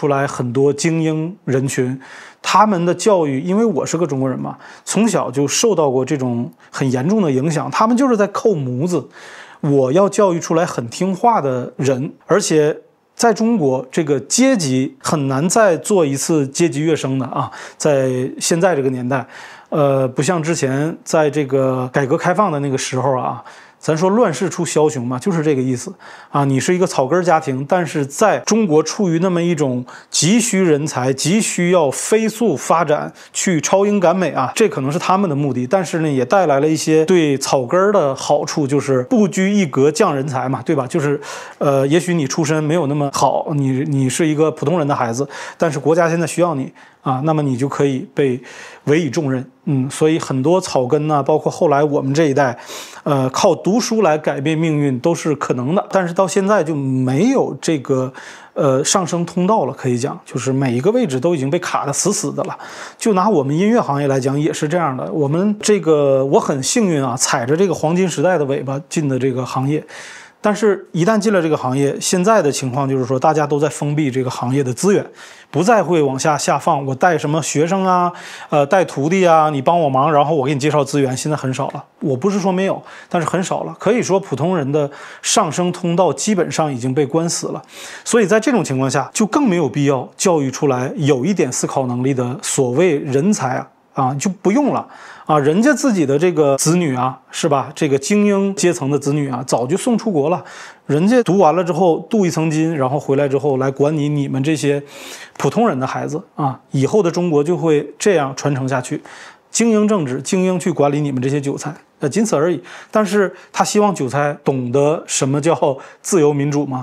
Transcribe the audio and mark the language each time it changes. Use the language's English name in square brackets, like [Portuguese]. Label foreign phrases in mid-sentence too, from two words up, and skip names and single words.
[Chinese] 來很多精英人群，他們的教育，因為我是個中國人嘛，從小就受到過這種很嚴重的影響，他們就是在扣模子，我要教育出來很聽話的人，而且在中國這個階級很難再做一次階級躍升的啊，在現在這個年代，不像之前在這個改革開放的那個時候啊。咱說亂世出梟雄嘛，就是這個意思啊。你是一個草根家庭，但是在中國處於那麼一種急需人才、急需要飛速發展、去超英趕美啊，這可能是他們的目的。但是呢，也帶來了一些對草根的好處，就是不拘一格降人才嘛，對吧？就是也許你出身沒有那麼好，你是一個普通人的孩子，但是國家現在需要你啊，那麼你就可以被委以重任。所以很多草根呢，包括後来我們這一代，靠讀書來改變命運都是可能的，但是到現在就沒有這個上升通道了，可以講，就是每一個位置都已經被卡得死死的了。就拿我們音樂行業來講，也是這樣的。我們這個我很幸運啊，踩着這個黃金時代的尾巴進的這個行業。但是，一旦進了這個行業，現在的情況就是說，大家都在封閉這個行業的資源，不再會往下放。我帶什麼學生啊，帶徒弟啊，你幫我忙，然後我給你介紹資源，現在很少了。我不是說沒有，但是很少了。可以說，普通人的上升通道基本上已經被關死了。所以在這種情況下，就更沒有必要教育出來有一點思考能力的所謂人才啊，就不用了。啊，人家自己的這個子女啊，是吧？這個精英階層的子女啊，早就送出國了。人家讀完了之後鍍一層金，然後回來之後來管你們這些普通人的孩子啊。以後的中國就會這樣傳承下去，精英政治，精英去管理你們這些韭菜。僅此而已。但是他希望韭菜懂得什麼叫自由民主嗎？